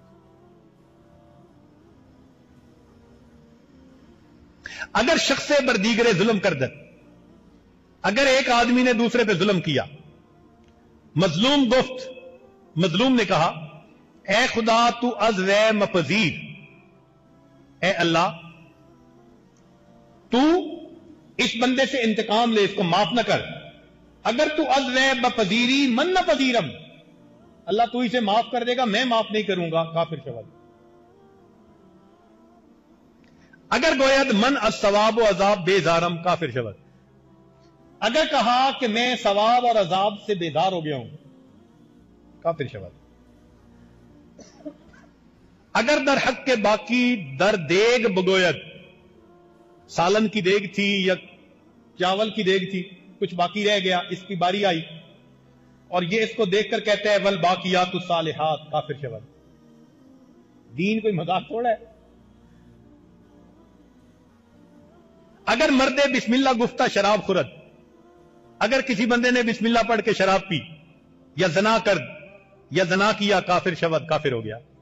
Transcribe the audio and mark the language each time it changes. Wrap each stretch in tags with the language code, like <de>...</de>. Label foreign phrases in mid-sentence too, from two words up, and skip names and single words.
<fa>اگر شخص بردیگر ظلم کر دے،</fa> <ur>اگر ایک آدمی نے دوسرے پہ ظلم کیا،</ur> <fa>مظلوم گفت،</fa> <ur>مظلوم نے کہا</ur> <fa>اے خدا تو از وے مپذیر،</fa> <ur>اے اللہ تو اس بندے سے انتقام لے، اس کو معاف نہ کر،</ur> <fa>اگر تو از وے بپذیری من نہ پذیرم،</fa> <ur>اللہ تو اسے معاف کر دے گا، میں معاف نہیں کروں گا،</ur> <fa>کافر شبد۔ اگر گوید من الثواب و عذاب بیزارم، کافر شبد۔</fa> <ur>اگر کہا کہ میں ثواب اور عذاب سے بیدار ہو گیا ہوں،</ur> <fa>کافر شبد۔ اگر در حق کے باقی در دیگ بگوید،</fa> <ur>سالن کی دیگ تھی یا چاول کی دیگ تھی، کچھ باقی رہ گیا، اس کی باری آئی اور یہ اس کو دیکھ کر کہتا ہے</ur> <ar>والباقیات الصالحات،</ar> <fa>کافر شبد۔</fa> <ur>دین کوئی مذاق تھوڑا ہے۔</ur> <fa>اگر مرد بسم اللہ گفتہ شراب خورد،</fa> <ur>اگر کسی بندے نے بسم اللہ پڑھ کے شراب پی یا زنا کر یا زنا کیا،</ur> <fa>کافر شبد،</fa> <ur>کافر ہو گیا۔</ur>